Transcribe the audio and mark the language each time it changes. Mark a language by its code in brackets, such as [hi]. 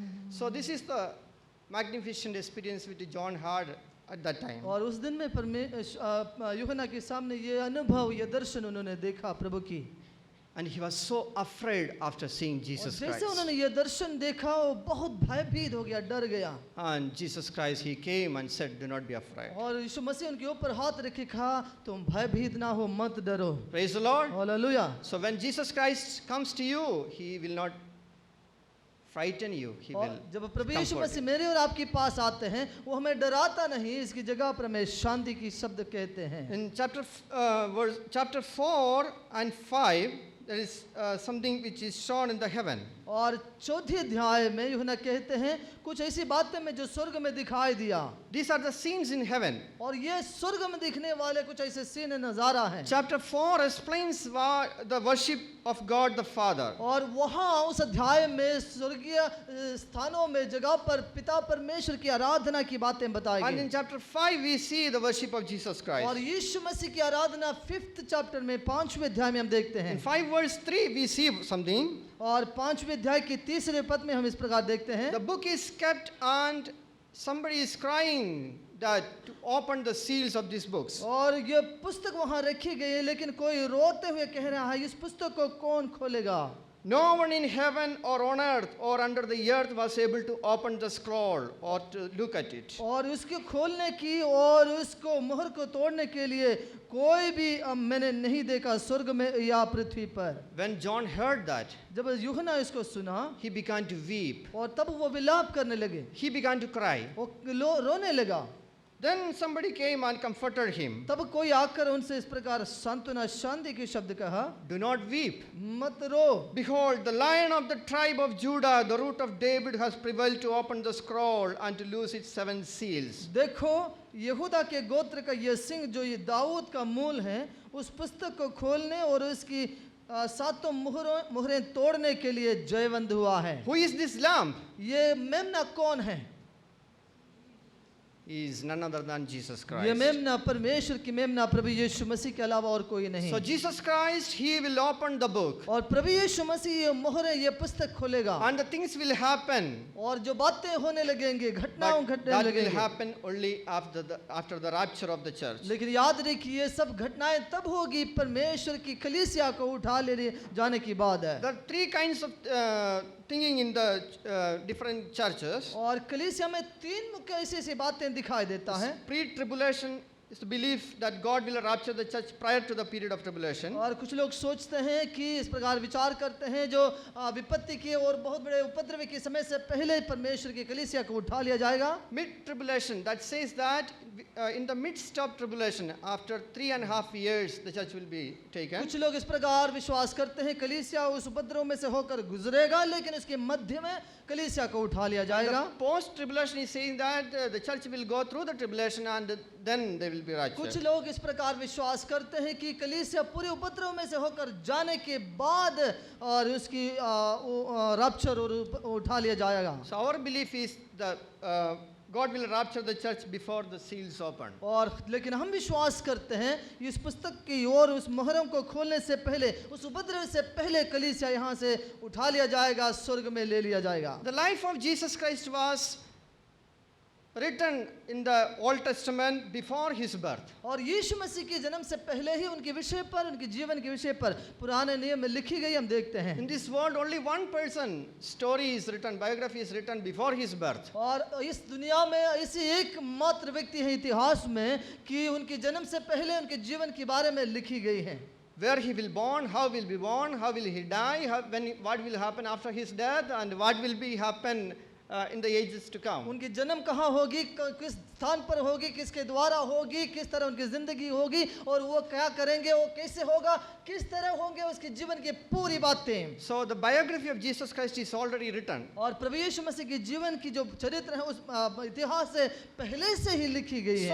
[en] So this is the magnificent experience which John had at that time. [hi] और उस दिन में यूहन्ना के सामने ये अनुभव, ये दर्शन उन्होंने देखा प्रभु की। [en] And he was so afraid after seeing Jesus [hi] जैसे [en] Christ. [hi] उन्होंने ये दर्शन देखा वो बहुत भयभीत हो गया, डर गया। [en] And Jesus Christ, he came and said, do not be afraid. [hi] और यीशु मसीह उनके ऊपर हाथ रखे कहा तुम भयभीत ना हो, मत डरो। [en] Praise the Lord. [hi] Hallelujah. [en] So when Jesus Christ comes to you, he will not frighten you. He will [hi] और जब प्रभु यीशु [en] comfort [hi] मसीह [en] you. [hi] मेरे और आपके पास आते हैं वो हमें डराता नहीं, इसकी जगह पर हमें शांति की शब्द कहते हैं। [en] In chapter 4 and 5, there is something which is shown in the heaven. [hi] और चौथे अध्याय में यूहन्ना कहते हैं कुछ ऐसी बातें में जो स्वर्ग में दिखाई दिया। [en] These are the scenes in heaven. [hi] और ये स्वर्ग में दिखने वाले कुछ ऐसे सीन नजारा है। [en] Chapter 4 explains the worship of God the Father. [hi] और वहाँ उस अध्याय में स्वर्गीय स्थानों में जगह पर पिता परमेश्वर की आराधना की बातें बताई [en] And [hi] गई। [en] in chapter 5 we see the worship of Jesus [hi] और [en] Christ. [hi] यीशु मसीह की आराधना [en] 5th chapter [hi] में 5वें अध्याय में हम देखते हैं। [en] In 5 verse 3 we see something. [hi] और 5वें अध्याय के 3रे पद में हम इस प्रकार देखते हैं। [en] The book is kept and somebody is crying that to open the seals of these books. [hi] और ये पुस्तक वहाँ रखी गई है लेकिन कोई रोते हुए कह रहा है इस पुस्तक को कौन खोलेगा। [en] No one in heaven or on earth or under the earth was able to open the scroll or to look at it. [hi] और उसके खोलने की और उसको मुहर को तोड़ने के लिए कोई भी मैंने नहीं देखा स्वर्ग में या पृथ्वी पर। [en] When John heard that, [hi] जब यूहन्ना इसको सुना [en] he began to weep. [hi] और तब वो विलाप करने लगे, [en] He began to cry. [hi] वो रोने लगा। [en] Then somebody came and comforted him. [hi] तब कोई आकर उनसे इस प्रकार सांत्वना शांति के शब्द कहा, [en] Do not weep. [hi] मत रो। [en] Behold, the Lion of the tribe of Judah, the root of David, has prevailed to open the scroll and to loose its 7 seals. [hi] देखो यहूदा के गोत्र का ये सिंह जो ये दाऊद का मूल है उस पुस्तक को खोलने और उसकी 7 मुहरें तोड़ने के लिए जयवंत हुआ है। [en] Who is this lamb? [hi] ये मेमना कौन है? [en] He is none other than Jesus [hi] ये [en] Christ. [hi] मेमना परमेश्वर की मेमना प्रभु यीशु मसीह के अलावा और कोई नहीं। [en] So Jesus Christ, he will open the book [hi] और प्रभु यीशु मसीह ये मोहरें ये पुस्तक खोलेगा [en] and the things will happen. [hi] और जो बातें होने लगेंगे घटनाओं [en] But [hi] घटने [en] that will [hi] लगेंगे। [en] happen only after the rapture of the church. [hi] लेकिन याद रखिए ये सब घटनाएं तब होगी परमेश्वर की कलीसिया को उठा ले जाने की बाद है। [en] There are 3 kinds of thinking in the different churches. [hi] और कलीसिया में 3 मुख्य ऐसी बातें दिखाई देता है। [en] Pre-tribulation is the belief that God will rapture the church prior to the period of tribulation. [hi] और कुछ लोग सोचते हैं कि इस प्रकार विचार करते हैं जो विपत्ति के और बहुत बड़े उपद्रव के समय से पहले परमेश्वर की कलीसिया को उठा लिया जाएगा। [en] Mid-tribulation, that says that in the midst of tribulation, after 3.5 years, the church will be taken. [hi] कुछ लोग इस प्रकार विश्वास करते हैं कलीसिया उस उपद्रव में से होकर गुजरेगा लेकिन उसके मध्य में कलीसिया को उठा लिया जाएगा। [en] The post-tribulation is saying that the church will go through the tribulation and then they will be [hi] कुछ [en] raptured. [hi] लोग इस प्रकार विश्वास करते हैं कि कलीसिया पूरे उपद्रव में से होकर जाने के बाद और उसकी रैप्चर और उठा लिया जाएगा। [en] So our belief is that God will rapture the church before the seals open. [hi] और लेकिन हम विश्वास करते हैं इस पुस्तक की ओर उस मुहर्रम को खोलने से पहले उस उपद्रव से पहले कलीसिया यहाँ से उठा लिया जाएगा, स्वर्ग में ले लिया जाएगा। [en] The life of Jesus Christ was written in the Old Testament before his birth. [hi] और यीशु मसीह के जन्म से पहले ही उनके विषय पर उनके जीवन के विषय पर पुराने नियम में लिखी गई हम देखते हैं। [en] In this world, only one person story is written, biography is written before his birth. [hi] और इस दुनिया में ऐसी एक मात्र व्यक्ति है इतिहास में कि उनके जन्म से पहले उनके जीवन के बारे में लिखी गई है। [en] Where he will born, how will be born, how will he die, what will happen after his death, and what will be happen in the ages to come. [hi] उनकी जन्म कहाँ होगी, किस स्थान पर होगी, किसके द्वारा होगी, किस तरह उनकी जिंदगी होगी और वो क्या करेंगे, वो कैसे होगा, किस तरह होंगे, उसके जीवन की पूरी बातें। [en] So the biography of Jesus Christ is already written. [hi] और प्रभु यीशु मसीह के जीवन की जो चरित्र है उस इतिहास से पहले से ही लिखी गई है।